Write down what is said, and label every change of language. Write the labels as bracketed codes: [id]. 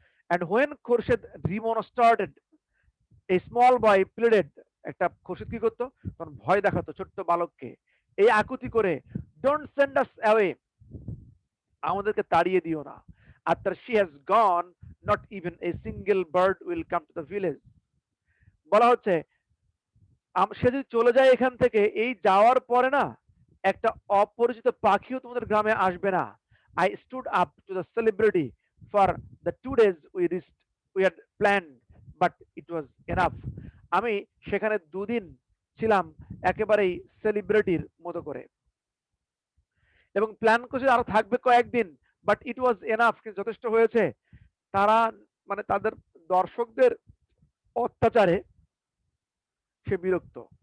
[en] and when Khorshed remonstrated এই small boy pleaded, [bn] একটা খোরশেদ কি করতো তখন ভয় দেখাতো ছোট্ট বালককে, এই আকুতি করে, [en] don't send us away, [bn] আমাদেরকে তাড়িয়ে দিও না। [en] after she has gone not even a single bird will come to the village, [bn] বলা হচ্ছে সে যদি চলে যায় এখান থেকে, এই যাওয়ার পরে না একটা অপরিচিত পাখিও তোমাদের গ্রামে আসবে না। [en] I stood up to the celebrity for the 2 days we had planned but it was enough. [bn] আমি সেখানে দুদিন ছিলাম একেবারেই সেলিব্রিটির মতো করে, এবং প্ল্যান করছে আরো থাকবে কয়েকদিন, [en] but it was enough, [bn] যথেষ্ট হয়েছে। তারা মানে তাদের দর্শকদের অত্যাচারে সে বিরক্ত।